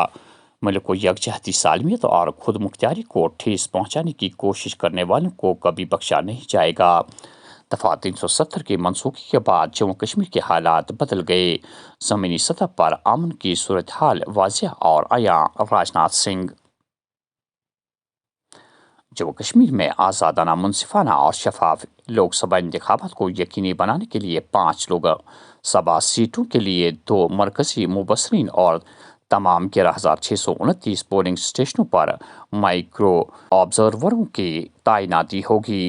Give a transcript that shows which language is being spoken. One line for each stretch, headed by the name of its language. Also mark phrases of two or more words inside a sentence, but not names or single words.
Urdu: ملک کو یکجہتی سالمیت اور خود مختاری کو ٹھیس پہنچانے کی کوشش کرنے والوں کو کبھی بخشا نہیں جائے گا۔ دفعہ 370 کی منسوخی کے بعد جموں کشمیر کے حالات بدل گئے، زمینی سطح پر امن کی صورتحال واضح اور عیاں۔ راجناتھ سنگھ۔ جموں کشمیر میں آزادانہ، منصفانہ اور شفاف لوک سبھا انتخابات کو یقینی بنانے کے لیے 5 لوک سبھا سیٹوں کے لیے 2 مرکزی مبصرین اور تمام 11,629
English: polling stations
Urdu: پر
English: micro observers
Urdu: کی تعیناتی ہوگی۔